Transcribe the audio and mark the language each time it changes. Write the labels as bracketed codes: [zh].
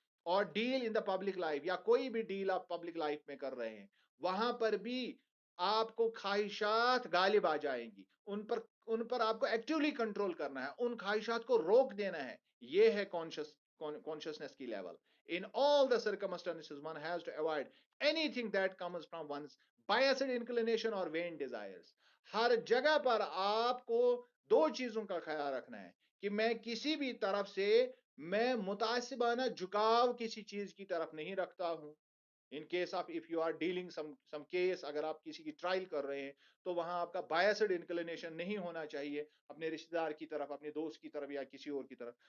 [hi] और [en] deal in the public life, [hi] या कोई भी डील आप पब्लिक लाइफ में कर रहे हैं, वहां पर भी आपको ख्वाहिशात गालिब आ जाएंगी. उन पर आपको एक्टिवली कंट्रोल करना है, उन ख्वाहिशात को रोक देना है. ये है कॉन्शियसनेस की level. [en] In all the circumstances one has to avoid anything that comes from one's biased inclination or vain desires. [hi] हर जगह पर आपको दो चीजों का ख्याल रखना है कि मैं किसी भी तरफ से मैं मुतासिबाना झुकाव किसी चीज की तरफ नहीं रखता हूं. [en] in case of if you are dealing some case, [hi] अगर आप किसी की ट्रायल कर रहे हैं, तो वहां आपका बायस्ड इंक्लिनेशन नहीं होना चाहिए अपने रिश्तेदार की तरफ, अपने दोस्त की तरफ, या किसी और की तरफ.